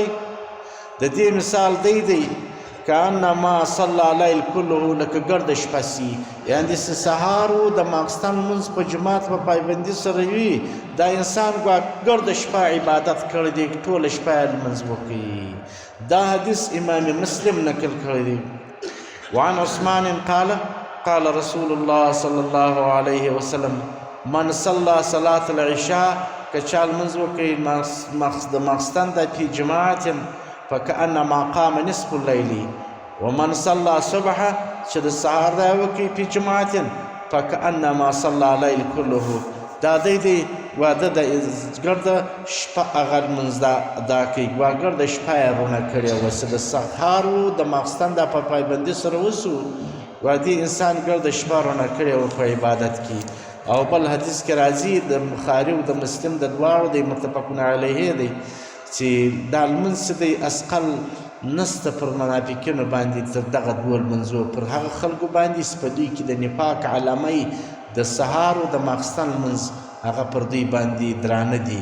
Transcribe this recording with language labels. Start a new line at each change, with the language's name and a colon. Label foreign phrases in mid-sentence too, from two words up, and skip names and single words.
Pashto: د دې مثال دی
Arabic: کانما صلی لیل کله،
Pashto: لکه ګرده شپه سي، یعنې د سهار و د ماخستن لمونځ په جماعت په پایبندي سره وي، دا انسان ګویا ګرده شپه عبادت کړی دی، ټوله شپه یې لمونځ وکړي. دا حدیث امام مسلم نقل کړی دی.
Arabic: وعن عثمان قال قال رسول الله صلی الله علیه وسلم من صلى صلاة العشاء
Pashto: که چا لمونځ وکړي د ماخستن د
Arabic: فی جماعت فكأنما قام نصف الليل ومن صلى الصبح
Pashto: چې د سهار دا وکړي
Arabic: فی جماعت فكأنما صلى الليل كله.
Pashto: دا دی واده د ګرده شپه هغه لمونځ ادا کوي، ګویا ګرده شپه یې رونه کړې وه، چې د سهار و د ماخستن دا په پایبندي سره وسو، ګویا دې انسان ګرده شپه رونه کړې وه په عبادت کې. او بل حدیث کې راځي د بخاري او د مسلم د دواړو دی
Arabic: متفقون علیه
Pashto: دی چې دا لمونځ دی اثقل نسته پر منافقینو باندې تر دغه دوه لمونځو، پر هغه خلکو باندې چې په دوی کې د نفاق علامه د سهار او د ماخستن لمونځ هغه پر دوی باندې درانه دي.